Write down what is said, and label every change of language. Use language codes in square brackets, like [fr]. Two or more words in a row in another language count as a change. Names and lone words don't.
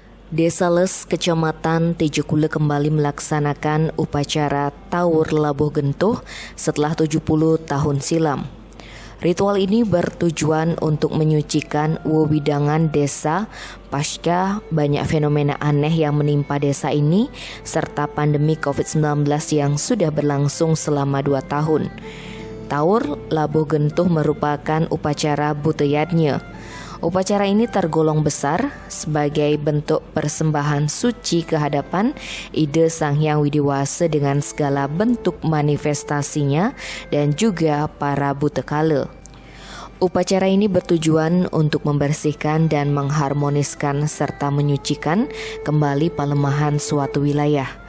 [id] Desa Les, Kecamatan Tejukule kembali melaksanakan upacara Tawur Labuh Gentuh setelah 70 tahun silam. Ritual ini bertujuan untuk menyucikan wewidangan desa pasca banyak fenomena aneh yang menimpa desa ini serta pandemi COVID-19 yang sudah berlangsung selama 2 tahun. Tawur Labuh Gentuh merupakan upacara buteyatnya. Upacara ini tergolong besar sebagai bentuk persembahan suci kehadapan ide Sang Hyang Widiwasa dengan segala bentuk manifestasinya dan juga para butekala. Upacara ini bertujuan untuk membersihkan dan mengharmoniskan serta menyucikan kembali palemahan suatu wilayah.